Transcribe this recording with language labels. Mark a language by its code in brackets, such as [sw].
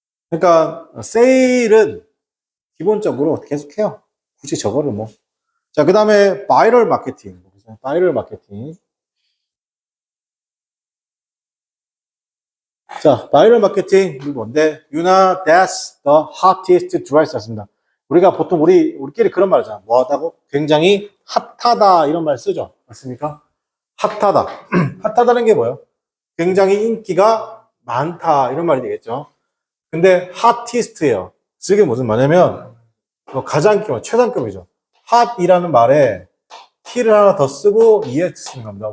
[ko] 그러니까 세일은 기본적으로 계속해요. 굳이 저거를 뭐. 자, 그 다음에 바이럴 마케팅. 바이럴 마케팅. 자, 바이럴 마케팅 이거 뭔데? [en] 유나 that's the hottest dress [ko] 였습니다. 우리가 보통 우리끼리 그런 말 하잖아. 뭐 하다고? 굉장히 핫하다 이런 말 쓰죠. 맞습니까? 핫하다. 핫하다는 게 뭐예요? 굉장히 인기가 많다 이런 말이 되겠죠. 근데 hottest예요. 이게 무슨 말이냐면 가장 최상급이죠. 핫이라는 말에 t를 하나 더 쓰고 es 쓰는 겁니다.